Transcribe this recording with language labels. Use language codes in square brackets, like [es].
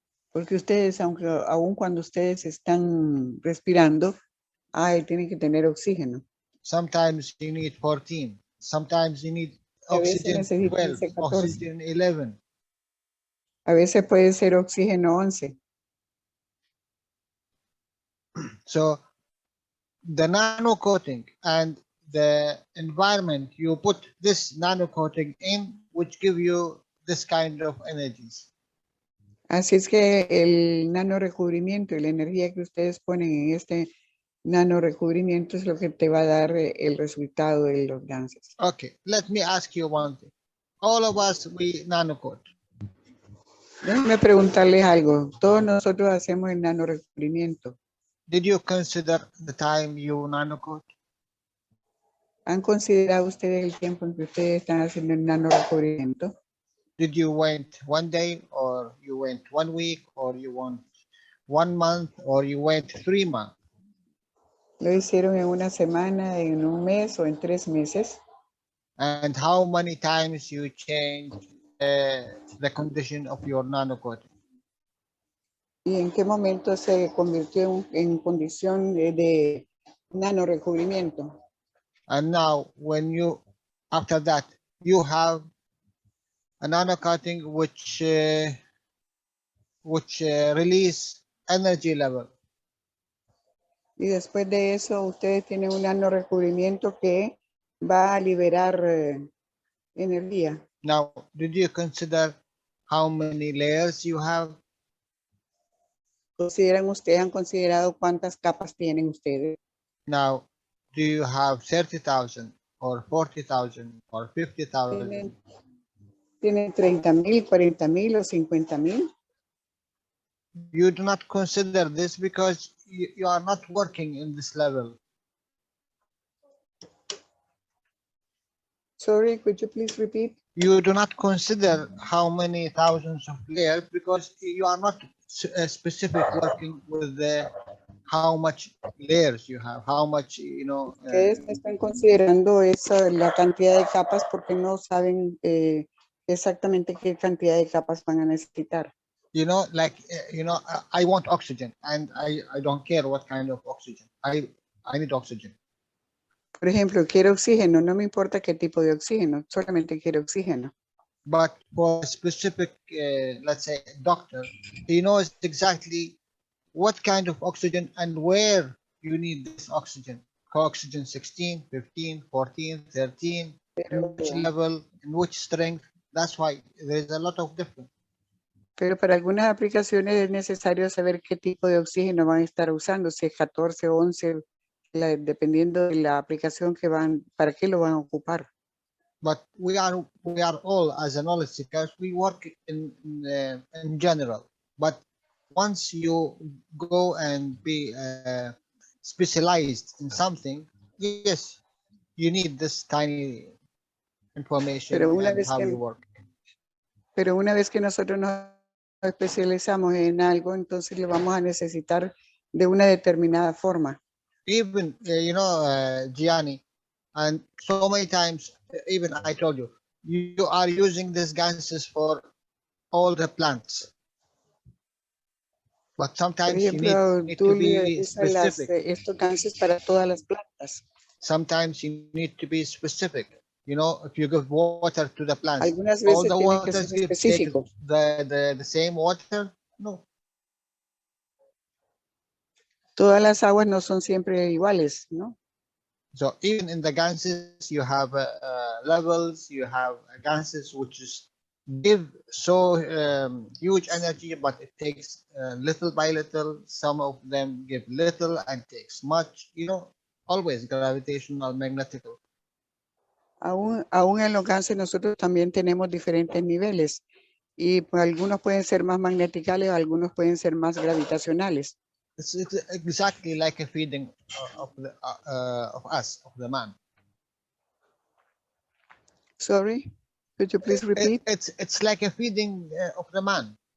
[es] Porque ustedes, aun cuando ustedes están respirando, tienen que tener oxígeno. [en] Sometimes you need 14. Sometimes you need oxygen 12, oxygen 11. [es] A veces puede ser oxígeno 11. [en] So the nano coating and the environment you put this nano coating in, which give you this kind of energies. [es] Así es que el nanorecubrimiento y la energía que ustedes ponen en este nanorecubrimiento es lo que te va a dar el resultado de los gases. [en] Okay, let me ask you one thing. All of us, we nanocoat. [es] Déjenme preguntarles algo. Todos nosotros hacemos el nanorecubrimiento. [en] Did you consider the time you nanocoat? [es] ¿Han considerado ustedes el tiempo en que ustedes están haciendo el nanorecubrimiento? [en] Did you wait 1 day, or you went 1 week, or you went 1 month, or you went 3 months? [es] ¿Lo hicieron en una semana, en un mes o en 3 meses? [en] And how many times you change the condition of your nanocoating? [es] ¿Y en qué momento se convirtió en condición de nanorecubrimiento? [en] And now, when you, after that, you have a nanocoating which release energy level. [es] Y después de eso, ustedes tienen un nanorecubrimiento que va a liberar energía. [en] Now, did you consider how many layers you have? [es] ¿Han considerado cuántas capas tienen ustedes? [en] Now, do you have 30,000, or 40,000 or 50,000. [es] Tiene 30,000, 40,000 o 50,000. [en] You do not consider this because you are not working in this level. Sorry, could you please repeat? You do not consider how many thousands of layers because you are not specific working with how much layers you have, how much, you know. [es] Ustedes no están considerando la cantidad de capas porque no saben exactamente qué cantidad de capas van a necesitar. [en] You know, like, you know, I want oxygen and I don't care what kind of oxygen. I need oxygen. [es] Por ejemplo, quiero oxígeno, no me importa qué tipo de oxígeno, solamente quiero oxígeno. [en] But for a specific, let's say, doctor, he knows exactly what kind of oxygen and where you need this oxygen. Oxygen 16, 15, 14, 13, in which level, in which strength. That's why there's a lot of difference. [es] Pero para algunas aplicaciones es necesario saber qué tipo de oxígeno van a estar usando, si es 14 o 11, dependiendo de la aplicación que van, para qué lo van a ocupar. [en] But we are all, as a knowledge seekers, we work in general. But once you go and be specialized in something, yes, you need this tiny information and how you work. [es] Pero una vez que nosotros nos especializamos en algo, entonces lo vamos a necesitar de una determinada forma. [en] Even, you know, Gianni, and so many times, even I told you, you are using these gases for all the plants. But sometimes you need to be specific. [es] Estos gases para todas las plantas. [en] Sometimes you need to be specific. You know, if you give water to the plants, [es] Algunas [en] all [es] veces [en] the [es] tienen que [en] water [es] ser específicos. [en] the same water? No. [es] Todas las aguas no son siempre iguales, ¿no? [en] So even in the gases, you have levels, you have gases which is give so huge energy, but it takes little by little. Some of them give little and takes much, you know, always gravitational, magnetical. [es] Aún en los gases nosotros también tenemos diferentes niveles y pues, algunos pueden ser más magneticales, algunos pueden ser más gravitacionales. [en] It's exactly like a feeding of us, of the man. Sorry, could you please repeat? It's like a feeding of the man.